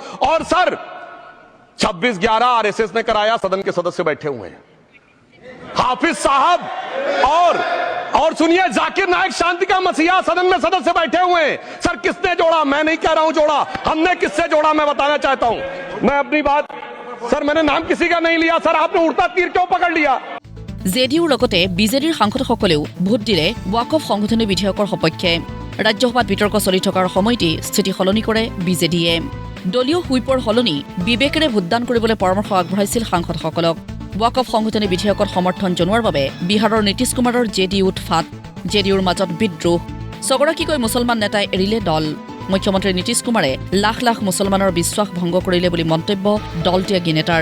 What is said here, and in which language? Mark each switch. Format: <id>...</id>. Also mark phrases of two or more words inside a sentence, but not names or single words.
<hi>और सर 26/11 आरएसएस ने कराया, सदन के सदस्य बैठे हुए हैं, हाफिज साहब और सुनिए, जाकिर नायक शांति का मसीहा सदन में सदस्य बैठे हुए हैं। सर किसने जोड़ा? मैं नहीं कह रहा हूं जोड़ा, हमने किससे जोड़ा मैं बताना चाहता हूं। मैं अपनी बात, सर मैंने नाम किसी का नहीं लिया, सर आपने उड़ता तीर क्यों पकड़ लिया?</hi> <as>জেডিউৰ লগতে বিজেডিৰ সাংসদসকলেও ভোট দিলে ৱাকফ সংশোধনী বিধেয়কৰ সপক্ষে ৰাজ্যসভাত বিতৰ্ক চলি থকাৰ সময়তে স্থিতি সলনি কৰে বিজেডিয়ে দলীয় হুইপৰ সলনি বিবেকেৰে ভোটদান কৰিবলৈ পৰামৰ্শ আগবঢ়াইছিল সাংসদসকলক ৱাকফ সংশোধনী বিধেয়কত সমৰ্থন জনোৱাৰ বাবে বিহাৰৰ নীতিশ কুমাৰৰ জেডিউত ফাট জেডিউৰ মাজত বিদ্ৰোহ ছগৰাকীকৈ মুছলমান নেতাই এৰিলে দল মুখ্যমন্ত্ৰী নীতিশ কুমাৰে লাখ লাখ মুছলমানৰ বিশ্বাস ভংগ কৰিলে বুলি মন্তব্য দলত্যাগী নেতাৰ।</as>